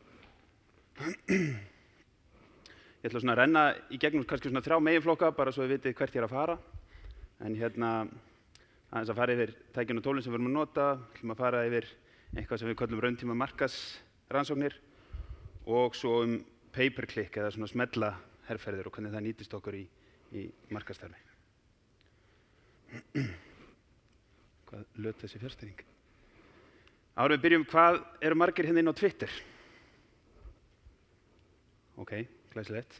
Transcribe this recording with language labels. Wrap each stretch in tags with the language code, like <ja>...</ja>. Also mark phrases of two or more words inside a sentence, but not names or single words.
<is>Ég ætla svona að renna í gegnum kannski svona 3 meginflokka bara svo þið vitið hvert ég er að fara. En aðeins að fara yfir tækin og tólin sem við erum að nota, ætlum að fara yfir eitthvað sem við köllum rauntíma markaðsrannsóknir og svo</is> <en>pay-per-click</en> <is>eða svona smella herferðir og hvernig það nýtist okkur í markaðsstarfi. Hvað löt þessi fjárstýring? Áður við byrjum, hvað eru margir hérna inn á Twitter? Ok, glæsilegt.</is>